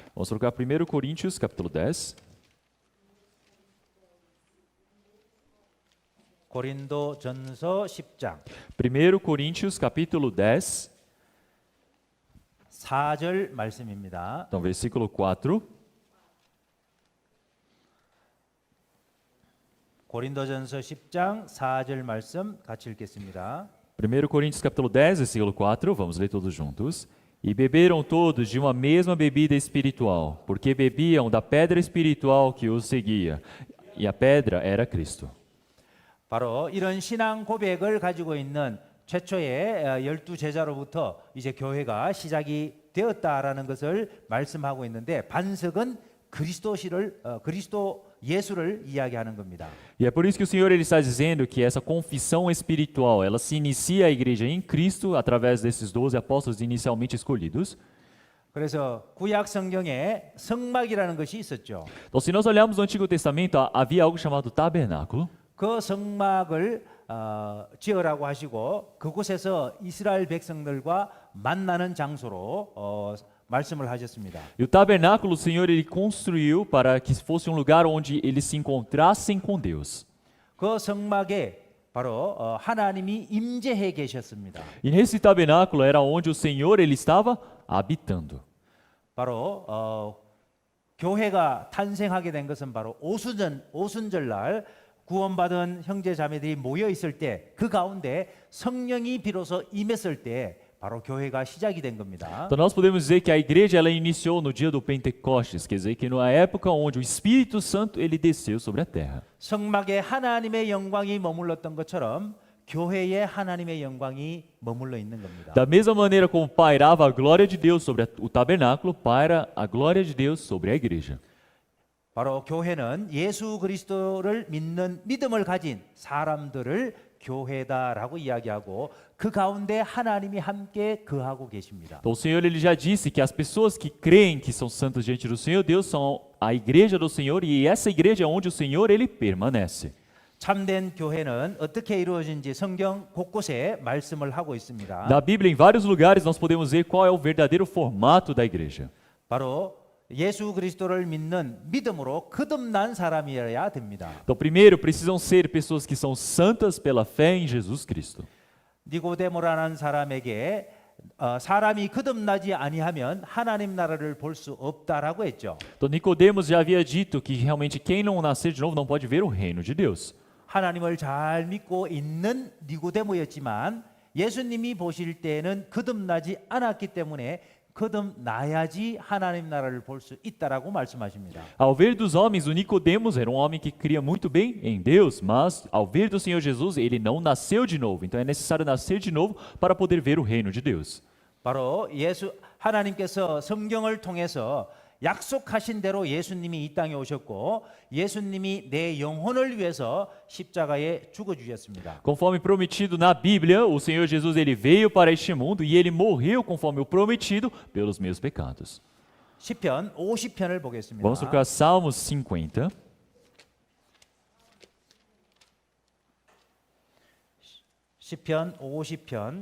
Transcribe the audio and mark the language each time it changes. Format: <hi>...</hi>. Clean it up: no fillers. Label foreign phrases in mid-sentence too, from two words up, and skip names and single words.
<pt>Vamos trocar 1 Coríntios, capítulo 10.</pt> <ko>고린도전서 10장</ko> <pt>1 Coríntios, capítulo 10,</pt> <ko>4절 말씀입니다.</ko> <pt>então versículo 4.</pt> <ko>고린도전서 10장 4절 말씀 같이 읽겠습니다.</ko> <pt>1 Coríntios, capítulo 10, versículo 4, vamos ler todos juntos. E beberam todos de uma mesma bebida espiritual, porque bebiam da pedra espiritual que os seguia, e a pedra era Cristo.</pt> <ko>바로 이런 신앙 고백을 가지고 있는 최초의 12제자로부터 이제 교회가 시작이 되었다라는 것을 말씀하고 있는데 반석은 그리스도 예수를 이야기하는 겁니다.</ko> <pt>E é por isso que o Senhor ele está dizendo que essa confissão espiritual, ela se inicia a igreja em Cristo através desses 12 apóstolos inicialmente escolhidos.</pt> <ko>그래서 구약 성경에 성막이라는 것이 있었죠.</ko> <pt>Então, se nós olharmos no Antigo Testamento, havia algo chamado tabernáculo.</pt> <ko>그 성막을 지으라고 하시고 그곳에서 이스라엘 백성들과 만나는 장소로 말씀을 하셨습니다.</ko> <pt>E o tabernáculo o Senhor ele construiu para que fosse um lugar onde eles se encontrassem com Deus.</pt> <ko>그 성막에 바로 하나님이 임재해 계셨습니다.</ko> <pt>E nesse tabernáculo era onde o Senhor ele estava habitando.</pt> <ko>바로 교회가 탄생하게 된 것은 바로 오순절날 구원받은 형제 자매들이 모여 있을 때 그 가운데 성령이 비로소 임했을 때 바로 교회가 시작이 된 겁니다.</ko> <pt>Então nós podemos dizer que a igreja ela iniciou no dia do Pentecostes, quer dizer que na época onde o Espírito Santo ele desceu sobre a terra.</pt> <ko>성막에 하나님의 영광이 머물렀던 것처럼 교회에 하나님의 영광이 머물러 있는 겁니다.</ko> <pt>Da mesma maneira como pairava a glória de Deus sobre o tabernáculo, paira a glória de Deus sobre a igreja.</pt> <ko>바로 교회는 예수 그리스도를 믿는 믿음을 가진 사람들을 교회다라고 이야기하고 그 가운데 하나님이 함께 거하고 계십니다.</ko> <pt>Então o Senhor ele já disse que as pessoas que creem que são santas diante do Senhor, Deus são a igreja do Senhor e essa igreja é onde o Senhor ele permanece.</pt> <ko>참된 교회는 어떻게 이루어진지 성경 곳곳에 말씀을 하고 있습니다.</ko> <pt>Na Bíblia, em vários lugares, nós podemos ver qual é o verdadeiro formato da igreja.</pt> <ko>바로 예수 그리스도를 믿는 믿음으로 거듭난 사람이어야 됩니다.</ko> <pt>Então, primeiro, precisam ser pessoas que são santas pela fé em Jesus Cristo.</pt> <ko>니고데모라는 사람에게 사람이 거듭나지 아니하면 하나님 나라를 볼 수 없다라고 했죠.</ko> <pt>Então, Nicodemos já havia dito que realmente quem não nascer de novo não pode ver o reino de Deus.</pt> <ko>하나님을 잘 믿고 있는 니고데모였지만 예수님이 보실 때는 거듭나지 않았기 때문에 거듭나야지 하나님 나라를 볼 수 있다라고 말씀하십니다.</ko> <pt>Ao ver dos homens, o Nicodemos era um homem que cria muito bem em Deus, mas ao ver do Senhor Jesus, ele não nasceu de novo. Então é necessário nascer de novo para poder ver o reino de Deus.</pt> <ko>바로 하나님께서 성경을 통해서 약속하신 대로 예수님이 이 땅에 오셨고 예수님이 내 영혼을 위해서 십자가에 죽어 주셨습니다.</ko> <pt>Conforme prometido na Bíblia, o Senhor Jesus ele veio para este mundo e ele morreu conforme o prometido pelos meus pecados.</pt> <ko>시편 50편을 보겠습니다.</ko> <pt>Vamos trocar Salmos 50.</pt> <ko>시편 50편</ko>